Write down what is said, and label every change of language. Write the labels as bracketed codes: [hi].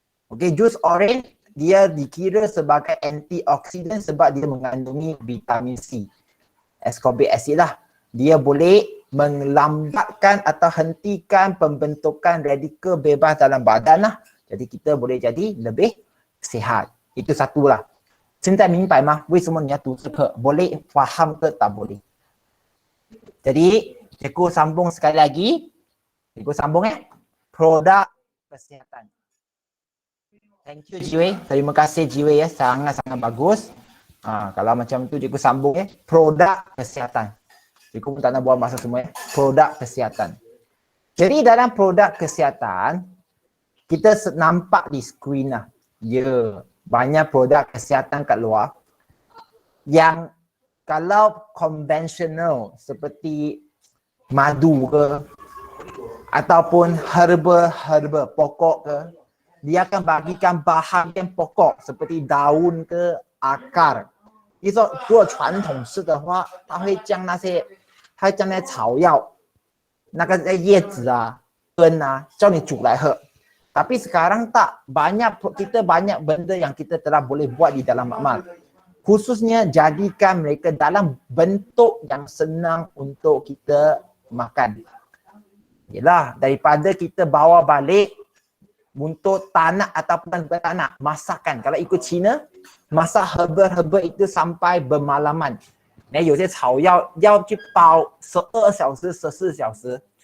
[ms] Okey, jus orange dia dikira sebagai antioksidan sebab dia mengandungi vitamin C. Ascorbic acid lah. Dia boleh melambatkan atau hentikan pembentukan radikal bebas dalam badan lah. Jadi kita boleh jadi lebih sihat. Itu satulah. [zh] 现在明白吗？为什么你要读这课？ [ms] Boleh faham ke tak boleh? Jadi cikgu sambung sekali lagi. Cikgu sambung produk kesihatan. [en] Thank you [ms] Jiwei. Terima kasih Jiwei ya. Sangat-sangat bagus. Kalau macam tu cikgu sambung produk kesihatan. Cikgu pun tak nak buang masa semua produk kesihatan. Jadi dalam produk kesihatan, kita nampak di skrin lah. Ya, banyak produk kesihatan kat luar yang kalau konvensional seperti madu ke ataupun herba pokok ke, dia akan bagikan bahagian pokok seperti daun ke akar. [zh] 做传统式的话，它会将那些草药那个叶子啊、根啊，叫你煮来喝. [ms] Tapi sekarang tak, kita banyak benda yang kita telah boleh buat di dalam makmal. Khususnya jadikan mereka dalam bentuk yang senang untuk kita makan. Yalah, daripada kita bawa balik untuk tak nak ataupun tak nak, masakan. Kalau ikut Cina, masak herba-herba itu sampai bermalaman. [zh] 有些草要去煲12小时、14小时.